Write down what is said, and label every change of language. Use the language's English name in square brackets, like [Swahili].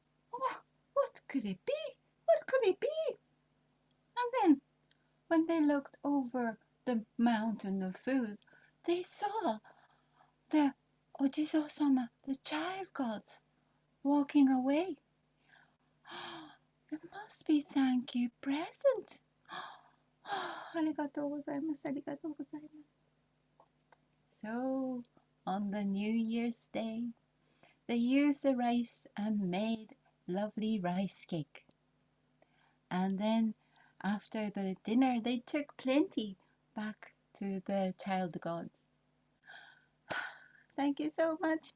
[English] What could it be? What could it be? And then, when they looked over the mountain of food, they saw the Ojizo-sama, the child gods, walking away. It must be thank you present. [Japanese] ありがとうございます。ありがとうございます。 [English] So, on the New Year's Day, they used the rice and made lovely rice cake. And then, after the dinner, they took plenty back to the child gods. Thank you so much.